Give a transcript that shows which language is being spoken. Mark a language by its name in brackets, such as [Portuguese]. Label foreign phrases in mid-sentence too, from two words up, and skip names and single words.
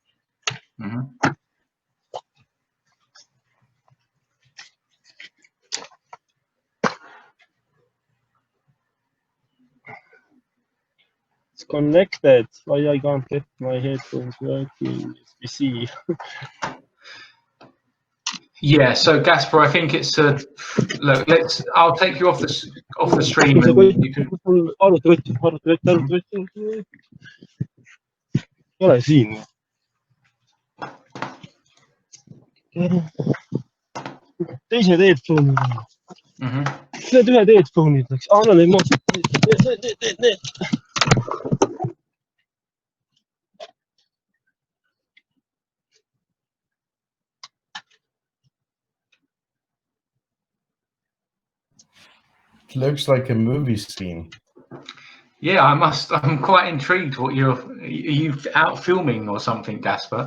[English] It's connected. Why I can't get my headphones working? We see. Yeah, so Gasper, I think it's look. I'll take you off the stream, and you can. [Estonian] Ole siin. Teised headphone'id. Need ühed headphone'id läks. Anna neid maha. Need. [English] It looks like a movie scene. Yeah, I'm quite intrigued. Are you out filming or something, Gasper?